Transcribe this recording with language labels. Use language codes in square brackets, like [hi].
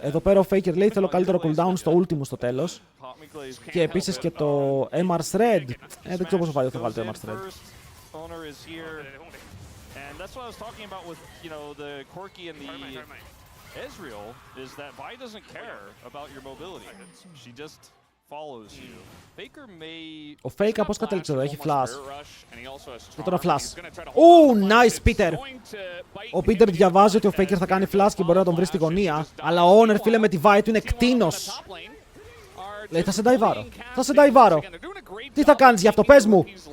[el] Εδώ πέρα ο Faker λέει θέλω καλύτερο cooldown στο ulti μου στο τέλος. Και επίσης και το MR Shred. Δεν ξέρω πόσο value θα βάλει το MR Shred. [en] Owner is here, and that's what I was talking about with, the Corki and the Ezreal, is that Vi doesn't care about your mobility. She just follows you. Faker may... [el] Ο Faker πώς κατέληξε εδώ, έχει flash. Και τώρα flash. [en] Nice Peter! [el] Ο Peter διαβάζει ότι ο Faker θα κάνει flash και μπορεί να τον βρει στη γωνία, αλλά ο Owner, φίλε, με τη Vi του είναι κτήνος. Λέει θα σε νταϊβάρω. Τι θα κάνεις γι' αυτό, πες μου!